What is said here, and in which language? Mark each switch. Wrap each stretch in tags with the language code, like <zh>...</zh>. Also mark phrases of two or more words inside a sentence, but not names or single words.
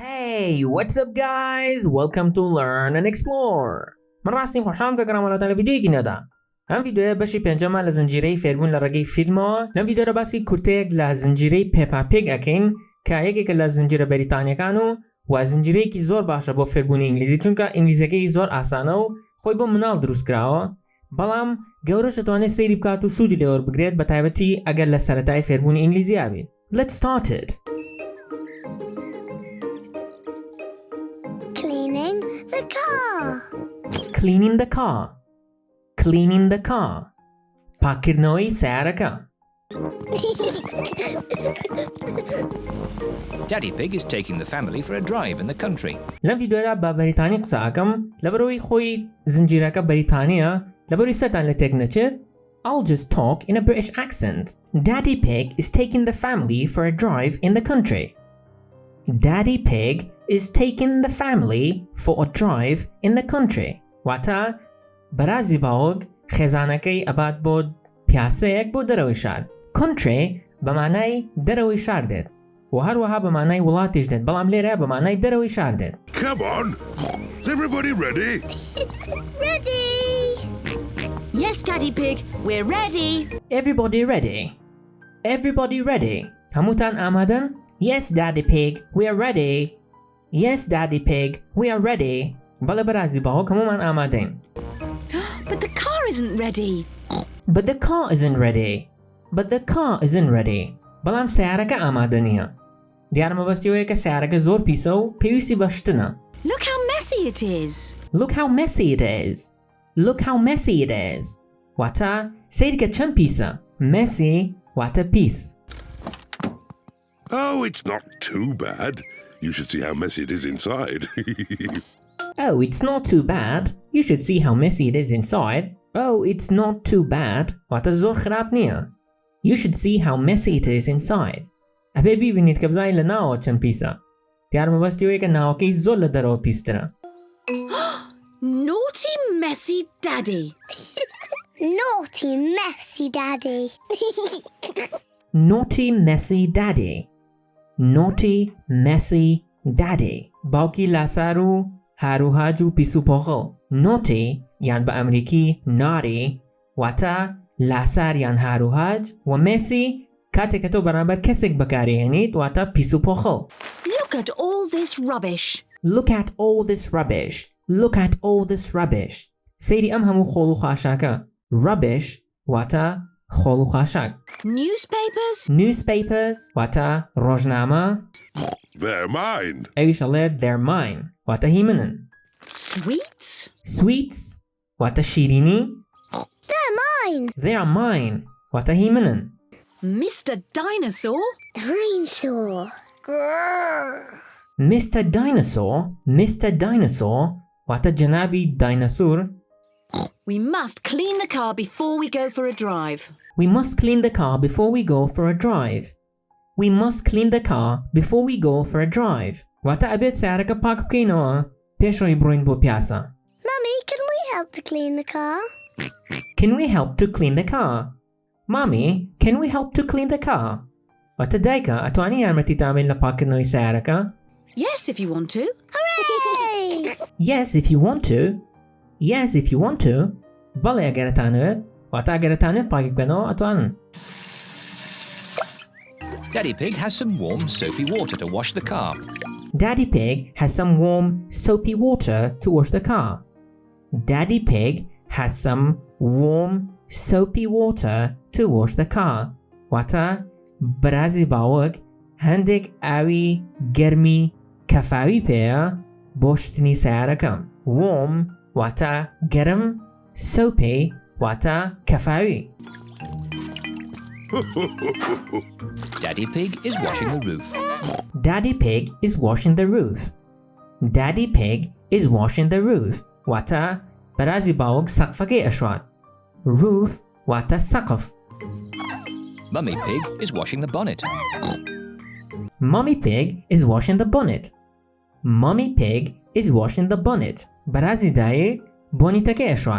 <en>Hey, what's up guys? Welcome to Learn and Explore.</en> <ckb>من ڕاستیم خۆشحاڵم کە گەڕامەڵاتان لە ڤیدیۆیەکی نوێدا. ئەم ڤیدیۆیە بەشی پێنجەمە لە زنجیرەی فێربوون لە ڕێگەی فیلمەوە. لەم ڤیدیۆدا باسی کورتەیەک لە زنجیرەی پێپا پیگ ئەکەین کە یەکێکە لە زنجیرە بەریتانیەکان و زنجیرەیەکی زۆر باشە بۆ فێربوونی ئینگلیزی چونکە ئینگلیزیەکەی زۆر ئاسانە و خۆی بۆ مناڵ دروست کراوە. بەڵام گەورەش دەتوانێت سەیری بکات و سوودی لێوەربگرێت بە تایبەتی ئەگەر لە سەرەتای فێربوونی ئینگلیزی بێت.</ckb> <en>Let's start it. Cleaning the car. Cleaning the car. Cleaning the car.</en> <ckb>پاکردنەوەی سیارەکە.</ckb> <en>Daddy Pig is taking the family for a drive in the country.</en> <ckb>لەم ڤیدیۆدا بە بەریتانی قسە ئەکەم لەبەرەوەی خۆی زنجیرەکە بەریتانیە لەبەرەوەی سەرتان لە تێک نەچێت.</ckb> <en>I'll just talk in a British accent. Daddy Pig is taking the family for a drive in the country. Daddy Pig is taking the family for a drive in the country.</en> <ckb>واتە بەرازی باوک خێزانەکەی ئەبات بۆ پیاسەیەک بۆ دەرەوەی شار. Country بە مانای دەرەوەی شار دێت و هەروەها بە مانای وڵاتیش دێت بەڵام لێرە بە مانای دەرەوەی شار دێت.</ckb> <en>Come on! Is everybody ready? Ready? Yes, Daddy Pig, we're ready. Everybody ready? Everybody ready?</en> <ckb>هەمووتان ئامادەن؟</ckb> <en>Yes, Daddy Pig, we are ready. Yes, Daddy Pig, we are ready.</en> <ckb>بەڵێ بەرازی باوک هەموومان ئامادەین.</ckb> <en>But the car isn't ready. But the car isn't ready. But the car isn't ready.</en> <ckb>بەڵام سیارەکە ئامادە نییە. دیارمەبەستیەوەیە کە سیارەکە زۆر پیسە و پێویستی بە شتنە.</ckb> <en>Look how messy it is. Look how messy it is. Look how messy it is.</en> <ckb>واتە سیرکە چەند پیسە. Messy واتە پیس.</ckb> <en>Oh, it's not too bad. You should see how messy it is inside. Oh, it's not too bad. You should see how messy it is inside. Oh, it's not too bad.</en> <ckb>واتە زۆر خراپ نییە.</ckb> <en>You should see how messy it is inside.</en> <ckb>ئەبێ بیبینیت کە بزانین لە ناوە چەند پیسە. دیارمەبەستیەوەیە کە ناوەکەی زۆر لە دەرەوە پیسترە.</ckb> <en>Naughty, messy Daddy. Naughty, messy Daddy. Naughty, messy Daddy. Naughty, messy Daddy.</en> <ckb>باوکی لاسار و هاروهاج و پیس و پۆخڵ. Naughty یان بە ئەمریکی naughty واتە لاسار یان هاروهاج و مسی کاتێک کە تۆ بەرامبەر کەسێک بەکارهێنیت واتە پیس و پۆخڵ.</ckb> <en>Look at all this rubbish. Look at all this rubbish. Look at all this rubbish.</en> <ckb>سەیری ئەم هەموو خۆڵ و خاشاکە. Rubbish واتە خۆڵ و خاشاک.</ckb> <en>Newspapers.</en> <ckb>Newspapers واتە ڕۆژنامە.</ckb> <en>They're mine.</en> <ckb>ئەویش ئەڵێت</ckb> <en>they're mine</en> <ckb>واتە هی منن.</ckb> <en>Sweets.</en> <ckb>Sweets واتە شیرینی.</ckb> <en>They're mine. They're mine</en> <ckb>واتە هی منن.</ckb> <en>Mr. Dinosaur. Dinosaur. Grrr. Mr. Dinosaur. Mr. Dinosaur</en> <ckb>واتە جەنابی داینەسور.</ckb> <en>We must clean the car before we go for a drive. We must clean the car before we go for a drive. We must clean the car before we go for a drive.</en> <ckb>واتە ئەبێت سیارەکە پاک بکەینەوە پێشەوەی بڕۆین بۆ پیاسە.</ckb> <en>Mummy, can we help to clean the car? Can we help to clean the car? Mommy, can we help to clean the car?</en> <ckb>واتە دایکە ئەتوانی یارمەتیت ئامێن لە پاکردنەوەی سیارەکە؟</ckb> <en>Yes, if you want to. Hooray! Yes, if you want to. Yes, if you want to.</en> <ckb>بەڵێ ئەگەرتانەوێت واتە ئەگەرتانێت پاکی بکەنەوە ئەتوانن.</ckb> <en>Daddy Pig has some warm soapy water to wash the car. Daddy Pig has some warm soapy water to wash the car. Daddy Pig has some warm soapy water to wash the car.</en> <ckb>واتە بەرازی باوک هەندێک ئاوی گەرمی کەفاوی پێیە بۆ شتنی سیارەکە. Warm واتە گەرم، soapy واتە کەفاوی.</ckb> <en>Daddy Pig is washing the roof. Daddy Pig is washing the roof. Daddy Pig is washing the roof.</en> <ckb>واتە بەرازی باوک سەقفەکەی ئەشوات. Roof واتە سەقف.</ckb> <en>Mummy Pig is washing the bonnet. Mummy Pig is washing the bonnet. Mummy Pig is washing the bonnet.</en> <ckb>بەرازی دایک بۆنیتەکەی ئەشوات.</ckb>